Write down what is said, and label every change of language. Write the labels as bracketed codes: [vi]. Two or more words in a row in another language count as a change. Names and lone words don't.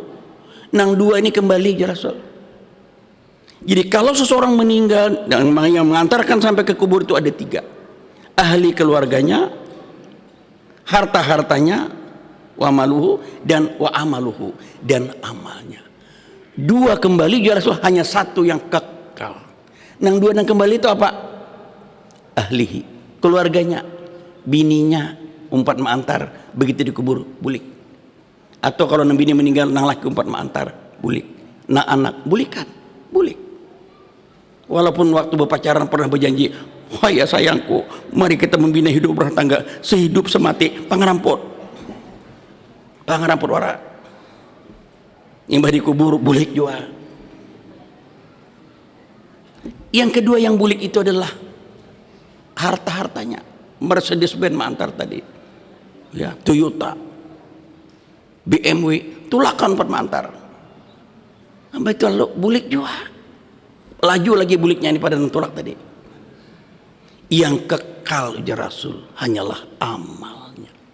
[id] Nang 2 ini kembali ya Rasul. Jadi kalau seseorang meninggal dan yang mengantarkan sampai ke kubur itu ada 3. Ahli keluarganya, harta-hartanya, [ar] wa maluhu, [id] dan [ar] wa amaluhu, [id] dan amalnya. 2 kembali ya Rasul, hanya 1 yang kekal. Nang 2 yang kembali itu apa? Ahlihi, keluarganya, bininya, 4 mengantar, begitu dikubur bulik. Atau kalau bini meninggal nang laki 4 mengantar, bulik. Nang anak bulikan, bulik. Walaupun waktu berpacaran pernah berjanji, wah ya sayangku, mari kita membina hidup rumah tangga sehidup semati, pangerampot wara. Yang bari kubur bulik juga. Yang kedua yang bulik itu adalah harta-hartanya. Mercedes-Benz mengantar tadi, ya, Toyota, BMW, tulakan 4 mengantar. [bjn] Sampai itu lalu bulik juga. Laju lagi buliknya ini pada tulak tadi. [id] Yang kekal ya Rasul hanyalah amalnya.